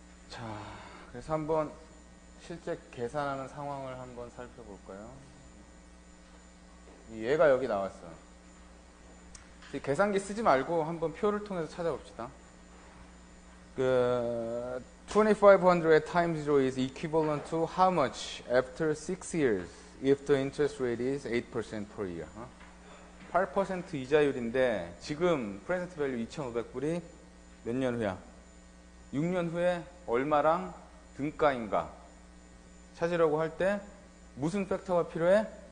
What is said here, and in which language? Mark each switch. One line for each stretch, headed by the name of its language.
Korean: 자, 그래서 한번 실제 계산하는 상황을 한번 살펴볼까요? 얘가 여기 나왔어. 계산기 쓰지 말고 한번 표를 통해서 찾아봅시다.
English: 그 2500 times 0 is equivalent to how much after 6 years if the interest rate is 8% per year.
Korean: 8% 이자율인데 지금 프레젠트 밸류 2,500불이 몇 년 후야? 6년 후에 얼마랑 등가인가 찾으려고 할 때 무슨 팩터가 필요해?